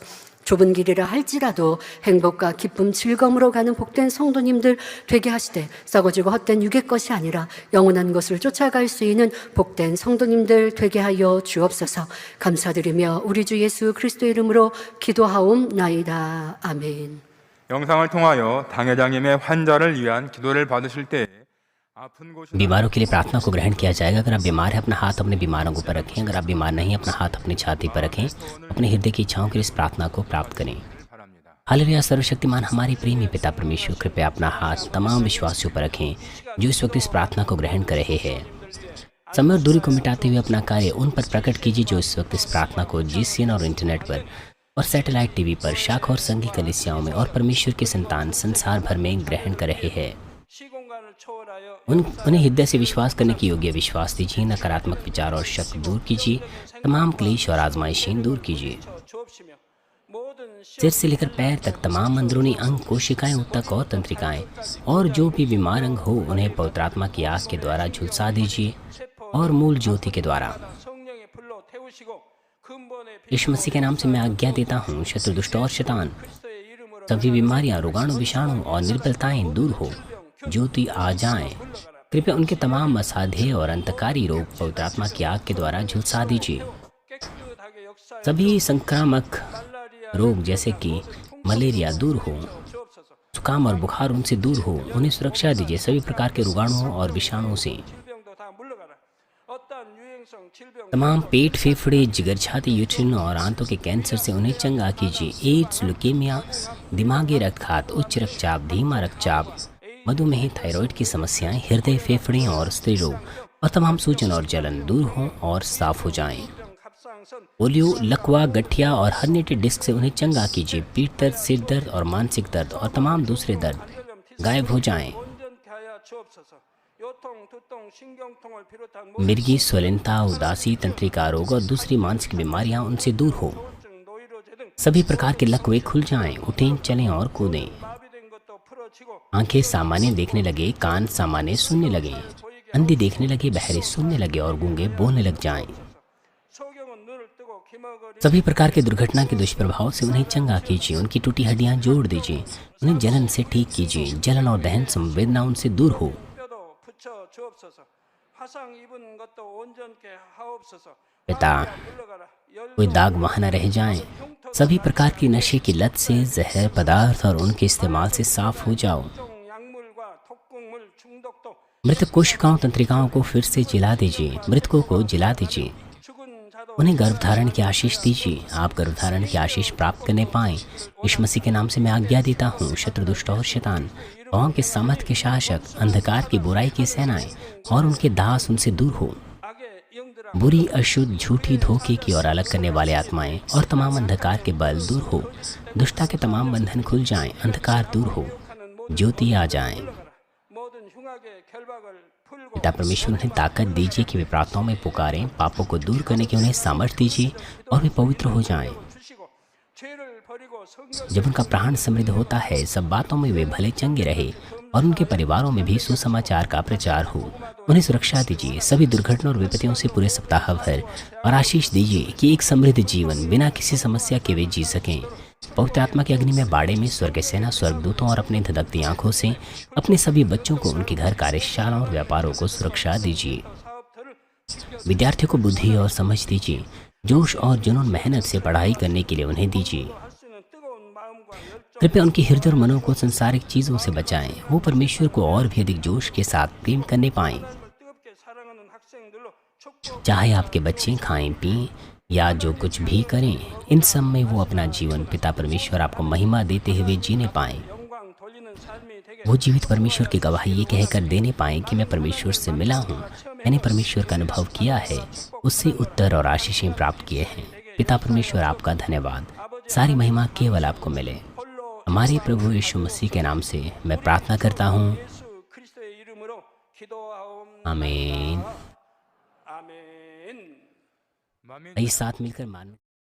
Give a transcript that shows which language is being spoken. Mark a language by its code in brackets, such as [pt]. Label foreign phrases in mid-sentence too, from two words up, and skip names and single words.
[ko] 좁은 길이라 할지라도 행복과 기쁨, 즐거움으로 가는 복된 성도님들 되게 하시되 썩어지고 헛된 육의 것이 아니라 영원한 것을 쫓아갈 수 있는 복된 성도님들 되게 하여 주옵소서. 감사드리며 우리 주 예수 그리스도의 이름으로 기도하옵나이다. 아멘. 영상을 통하여 당회장님의 환자를 위한 기도를 받으실 때 아픈 곳이 [hi] बीमारों के लिए प्रार्थना को ग्रहण किया जाएगा। अगर आप बीमार हैं अपना हाथ अपने बीमारों के ऊपर रखें। अगर आप बीमार नहीं अपना हाथ अपनी छाती पर रखें। अपने हृदय की इच्छाओं के लिए इस प्रार्थना को प्राप्त करें। [ko] 바랍니다. [hi] हालेलुया। सर्वशक्तिमान हमारे प्रेमी पिता परमेश्वर, कृपया अपना हाथ तमाम विश्वासियों पर रखें जो इस वक्त इस प्रार्थना को ग्रहण कर रहे हैं। समय और दूरी को मिटाते हुए अपना कार्य उन पर प्रकट कीजिए जो इस वक्त इस प्रार्थना को GCN और इंटरनेट पर और [en] satellite TV [hi] पर, शाखा और संघी कलीसियाओं में और परमेश्वर के संतान संसार भर में ग्रहण कर रहे हैं। [ko] 시공간을 초월하여 [hi] उन्हें हृदय से विश्वास करने के योग्य विश्वास दीजिए। नकारात्मक विचार और शक दूर कीजिए। तमाम क्लेश और आजमाइशें दूर कीजिए। [ko] 주옵시며 모든 [hi] सिर से लेकर पैर तक तमाम अंदरूनी अंग, कोशिकाएं, ऊतक और तंत्रिकाएं और जो भी बीमार अंग हो उन्हें पवित्र आत्मा की आग के द्वारा झुलसा दीजिए और मूल ज्योति के द्वारा [ko] 성령의 불로 태우시고 근본의 [hi] यीशु मसीह के नाम से मैं आज्ञा देता हूँ, शत्रु, दुष्ट और शैतान, [ko] 그리스도의 이름으로 [hi] सभी बीमारियां, रोगाणु, विषाणु और निर्बलताएं दूर हो, ज्योति आ जाएं। कृपया उनके तमाम असाध्य और अंतकारी रोग पवित्र आत्मा की आग के द्वारा झुलसा दीजिए। [ko] 깨끗하게 역사해 [hi] सभी संक्रामक रोग जैसे कि मलेरिया दूर हो, [ko] 주옵소서. [hi] जुकाम और बुखार उनसे दूर हो, उन्हें सुरक्षा दीजिए। सभी प्रकार के रोगाणुओं और विषाणुओं से [ko] 질병도 다 물러가라. 어떠한 유행성 질병 [hi] तमाम पेट, फेफड़े, जिगर, छाती, यूट्रिन और आंतों के कैंसर से उन्हें चंगा कीजिए। एड्स, ल्यूकेमिया, दिमागी रक्तघात, उच्च रक्तचाप, धीमा रक्तचाप, मधुमेह, थायराइड की समस्याएं, हृदय, फेफड़े और स्त्री रोग और तमाम सूजन और जलन दूर हों और साफ हो जाएं। [ko] 갑상선 [hi] पोलियो, लकवा, गठिया और हर्निएटेड डिस्क से उन्हें चंगा कीजिए। पीठ दर्द, सिर दर्द और मानसिक दर्द और तमाम दूसरे दर्द, [ko] 관절염 [hi] गायब हो जाएं। [ko] 온전케 하여 주옵소서. 요통, 두통, 신경통을 비롯한 모든 [hi] मिर्गी, स्वलिनता, उदासी, तंत्रिका रोग और दूसरी मानसिक बीमारियां उनसे दूर हो। [ko] 통증, 노이로제 등 [hi] सभी प्रकार के लकवे खुल जाएं, उठें, चलें और कूदें। [ko] 마비된 것도 풀어지고 [hi] आंखें सामान्य देखने लगे, कान सामान्य सुनने लगे, अंधे देखने लगे, बहरे सुनने लगे और गूंगे बोलने लग जाएं। [ko] 소경은 눈을 뜨고 기머거리 [hi] सभी प्रकार के दुर्घटना के दुष्प्रभाव से उन्हें चंगा कीजिए, उनकी टूटी हड्डियां जोड़ दीजिए, उन्हें जलन से ठीक कीजिए, जलन और दहन संवेदना उनसे दूर हो। [ko] 뼈도 붙여 주옵소서. 화상 입은 것도 온전케 하옵소서. [hi] पिता, [ko] 물러가라. [hi] कोई दाग वहाँ न रह जाएं। सभी प्रकार की नशे की लत से, जहर पदार्थ और उनके इस्तेमाल से साफ हो जाओ। [ko] 열종 약물과 독극물 중독도 [hi] मृत कोशिकाओं तंत्रिकाओं को फिर से जिला दीजिए, मृतकों को जिला दीजिए, [ko] 죽은 자도 [hi] उन्हें गर्भधारण की आशीष दीजिए। आप गर्भधारण की आशीष प्राप्त करने पाएं। यीशु मसीह के नाम से मैं आज्ञा देता हूँ, शत्रु दुष्ट और शैतान, पाँव के सामर्थ के शासक, अंधकार की बुराई की सेनाएं और उनके दास उनसे दूर हो। [ko] 악의 영들아 [hi] बुरी, अशुद्ध, झूठी, धोखे की और अलग करने वाले आत्माएं और तमाम अंधकार के बल दूर हो। दुष्टता के तमाम बंधन खुल जाएं, अंधकार दूर हो, ज्योति आ जाएं। [ko] 모든 흉악의 결박을 풀고 [hi] पिता परमेश्वर उन्हें ताकत दीजिए कि वे प्रार्थनाओं में पुकारें, पापों को दूर करने की उन्हें सामर्थ्य दीजिए और वे पवित्र हो जाएं। [ko] 주시고 죄를 버리고 성결 [hi] जब उनका प्राण समृद्ध होता है, सब बातों में वे भले चंगे रहे और उनके परिवारों में भी सुसमाचार का प्रचार हो। उन्हें सुरक्षा दीजिए सभी दुर्घटना और विपत्तियों से पूरे सप्ताह भर, और आशीष दीजिए कि एक समृद्ध जीवन बिना किसी समस्या के वे जी सकें। पवित्र आत्मा की अग्नि में बाड़े में स्वर्ग सेना, स्वर्गदूतों और अपने धधकती आंखों से अपने सभी बच्चों को, उनके घर, कार्यशालाओं और व्यापारों को सुरक्षा दीजिए। [ko] 사업들을 [hi] विद्यार्थियों को बुद्धि और समझ दीजिए, जोश और जुनून मेहनत से पढ़ाई करने के लिए उन्हें दीजिए। [ko] 할 수 있는 뜨거운 마음과 열정 [hi] कृपया उनके हृदय और मनों को संसारिक चीज़ों से बचाएं। वो परमेश्वर को और भी अधिक जोश के साथ प्रेम करने पाएं। [ko] 뜨겁게 사랑하는 학생들로 축복 [hi] चाहे आपके बच्चे खाएं, पिएं या जो कुछ भी करें, इन सब में वो अपना जीवन पिता परमेश्वर आपको महिमा देते हुए जीने पाएं। [ko] 영광 돌리는 삶이 되게 [hi] वो जीवित परमेश्वर की गवाही ये कहकर देने पाएं कि मैं परमेश्वर से मिला हूँ, मैंने परमेश्वर का अनुभव किया है, उससे उत्तर और आशीषें प्राप्त किए हैं। पिता परमेश्वर आपका धन्यवाद। सारी महिमा केवल आपको मिले। [ko] 홀로 [hi] हमारे प्रभु यीशु मसीह के नाम से मैं प्रार्थना करता हूँ, [ko] 예수 그리스도의 이름으로 기도하옵나이다. [hi] आमीन। [ko] 아멘. 마음이 [hi] आइए साथ मिलकर मान